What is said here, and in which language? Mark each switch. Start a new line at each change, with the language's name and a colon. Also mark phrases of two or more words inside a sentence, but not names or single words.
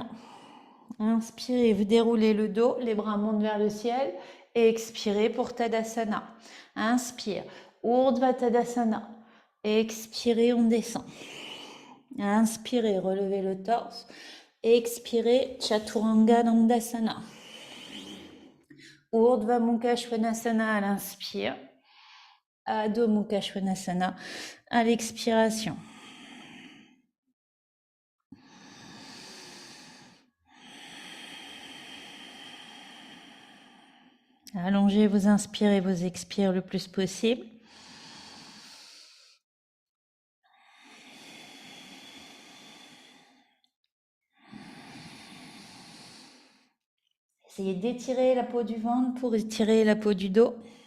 French: Inspirez, vous déroulez le dos, les bras montent vers le ciel. Expirez pour Tadasana. Inspire, Urdhva Tadasana. Expirez, on descend. Inspirez, relevez le torse. Expirez, Chaturanga Dandasana. Urdhva Mukha Svanasana à l'inspire. Adho Mukha Svanasana à l'expiration. Allongez vos inspires et vos expires le plus possible. Essayez d'étirer la peau du ventre pour étirer la peau du dos.